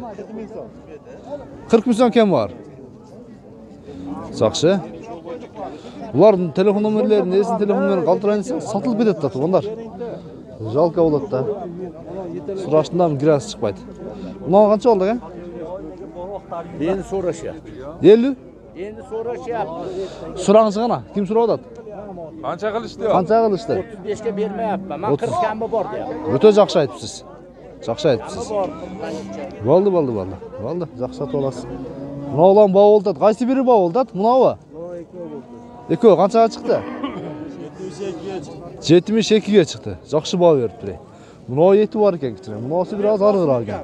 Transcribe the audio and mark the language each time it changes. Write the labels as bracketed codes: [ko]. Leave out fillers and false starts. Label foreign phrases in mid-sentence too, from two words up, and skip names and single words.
[ky] 40 миң сом кем бар. Жакшы. Булардын телефон номерлерин, эсин телефон номерин калтырайын десең, сатылып кетет да туугандар. Жалко болот да. Сураштындан кирасы чыкпайт. Мына канча болду экен? [uz] Endi so'rashyapti. 50? Endi so'rashyapti. [ky] Сураңыз гана, ким сурап атат? [uz] Qancha qilishdi? Qancha qilishdi? 35 ga bermayapman. Men 40 kammi bor deyapman. [ky] Өтө жакшы айтыпсыз. Жакшы айтыпсыз. Болду. Жакшы сатып аласыз. Мына улам баа болду. Кайсы бири баа болду? Мынабы? Экөө канчага чыкты? 72 ге чыкты. Жакшы баа бериптир. Мына эти бар экен кичине. Мынасы бир аз арыгыраак экен.